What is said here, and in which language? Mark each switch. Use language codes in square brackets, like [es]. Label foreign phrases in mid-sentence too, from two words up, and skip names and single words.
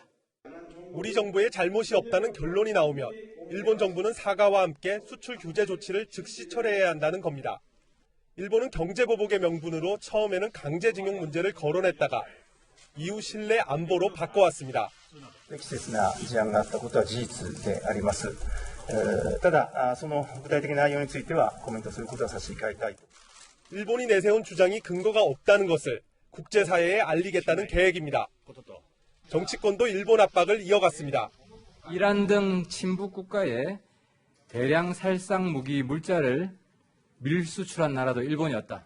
[ko] 우리 정부의 잘못이 없다는 결론이 나오면 일본 정부는 사과와 함께 수출 규제 조치를 즉시 철회해야 한다는 겁니다. 일본은 경제보복의 명분으로 처음에는 강제징용 문제를 거론했다가 이후 신뢰 안보로 바꿔왔습니다. [ja] ただ、その具体的な内容についてはコメントすることは差し控えたい。 [ko] 일본이 내세운 주장이 근거가 없다는 것을 국제사회에 알리겠다는 계획입니다. 정치권도 일본 압박을 이어갔습니다. 이란 등 친북 국가에 대량 살상 무기 물자를 밀수출한 나라도 일본이었다.